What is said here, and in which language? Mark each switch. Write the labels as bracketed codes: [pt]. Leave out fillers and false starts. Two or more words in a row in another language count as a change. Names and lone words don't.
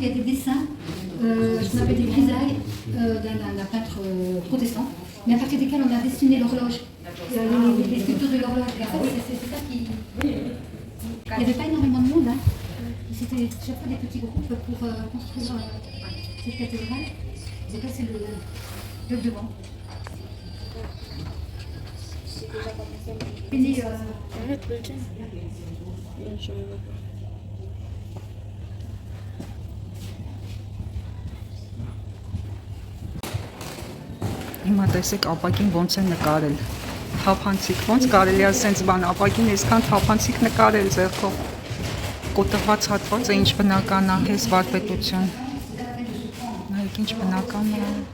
[fr] y a des dessins, ce qu'on appelle des grisailles d'un peintre protestant, mais à partir desquels on a dessiné l'horloge, les sculptures de l'horloge. Et en fait, c'est ça qui... Il n'y avait pas énormément de monde, hein. C'était chaque fois des petits groupes pour construire cette cathédrale. Et là, c'est le devant. [hy] Հիմա տեսեք ապակին ոնց է նկարել, թափանցիկ, ոնց կարելի է սենց բան, ապակին այսքան թափանցիկ նկարել ձեռքով, կոտրված հատված է, ինչ բնական է, հես վարպետություն, նայեք ինչ բնական է,